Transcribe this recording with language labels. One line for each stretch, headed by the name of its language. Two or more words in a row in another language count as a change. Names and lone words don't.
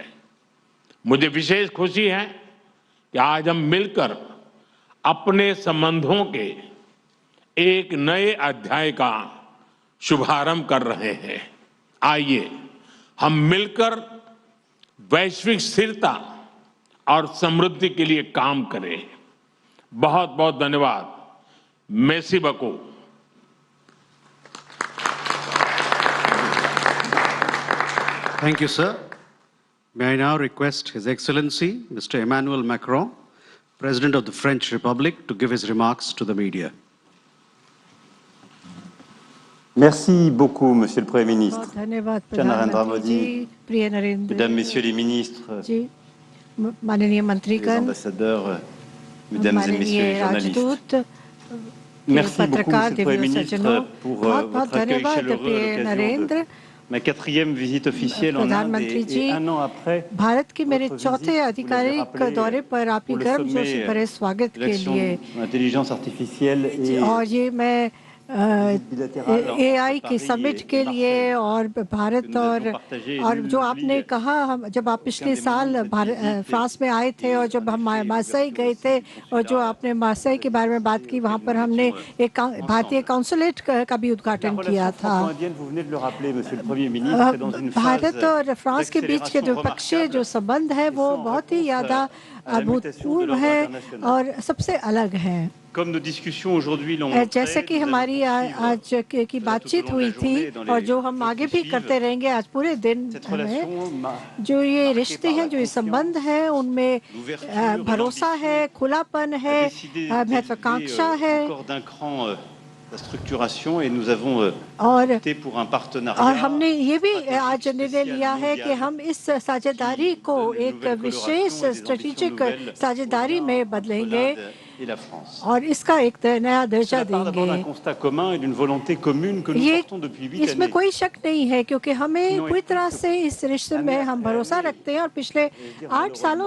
Hindi: मुझे विशेष खुशी है कि आज हम मिलकर अपने संबंधों के एक नए अध्याय का शुभारंभ कर रहे हैं। आइए हम मिलकर वैश्विक स्थिरता और समृद्धि के लिए काम करें। बहुत बहुत धन्यवाद।
French: merci beaucoup.
English: Thank you, sir. May I now request His Excellency, Mr. Emmanuel Macron, President of the French Republic, to give his remarks to the media.
French: Merci beaucoup, Monsieur le Premier ministre.
Hindi: धन्यवाद Narendra प्रधानमंत्री Modi, जी, प्रिय नरेंद्र
French: Mesdames, Messieurs les ministres,
Hindi: जी, माननीय
French: les
Hindi: मंत्रीगण,
French: ambassadeurs, Mesdames et Messieurs les
Hindi: माननीय
French: journalistes.
Hindi: राजदूत,
French: Merci beaucoup,
Hindi: पत्रकार,
French: Monsieur le Premier
Hindi: दिव्य सज्जनों,
French: ministre, pour
Hindi: बहुत बहुत
French: votre accueil
Hindi: धन्यवाद
French: chaleureux
Hindi: प्रिय
French: à l'occasion
Hindi: नरेंद्र।
French: de ma 4e visite officielle en Inde
Hindi: प्रधानमंत्री जी,
French: et un an après
Hindi: भारत के मेरे
French: votre
Hindi: चौथे
French: visite,
Hindi: आधिकारिक
French: vous l'avez
Hindi: दौरे
French: rappelé,
Hindi: पर आपकी
French: pour le
Hindi: गर्मजोशी
French: sommet
Hindi: भरे स्वागत
French: de
Hindi: के
French: l'action
Hindi: लिए
French: de l'intelligence artificielle et
Hindi: और ये मैं
French: bilatérale
Hindi: एआई
French: entre
Hindi: की
French: Paris
Hindi: समिट
French: et
Hindi: के लिए
French: Marseille.
Hindi: और भारत
French: que nous
Hindi: और
French: avons partagé.
Hindi: और
French: Nul
Hindi: जो
French: n'oublie
Hindi: आपने कहा हम जब आप पिछले साल फ्रांस में आए थे और जब हम मार्सेई गए थे और जो आपने मार्सेई के बारे में बात की, वहाँ पर हमने एक भारतीय काउंसुलेट का भी उद्घाटन किया था।
French: Vous venez de le rappeler, Monsieur le Premier ministre, est dans une
Hindi: भारत
French: phase
Hindi: और फ्रांस के बीच के द्विपक्षीय जो संबंध है वो बहुत ही ज्यादा अभूतपूर्व है और सबसे अलग है।
French: Comme nos discussions aujourd'hui l'ont montré,
Hindi: जैसे कि हमारी आज की बातचीत हुई थी और जो हम आगे भी करते रहेंगे आज पूरे दिन में, जो ये रिश्ते हैं, जो ये संबंध हैं, उनमें भरोसा है, खुलापन है, महत्वाकांक्षा है
French: la structuration et nous avons opté pour un partenariat.
Hindi: और हमने ये भी आज निर्णय लिया है कि हम इस साझेदारी को एक विशेष स्ट्रेटेजिक साझेदारी में बदलेंगे और इसका एक नया दर्जा देंगे। ये इसमें कोई शक नहीं है क्योंकि हमें पूरी तरह से इस रिश्ते में हम भरोसा रखते हैं और पिछले 8 सालों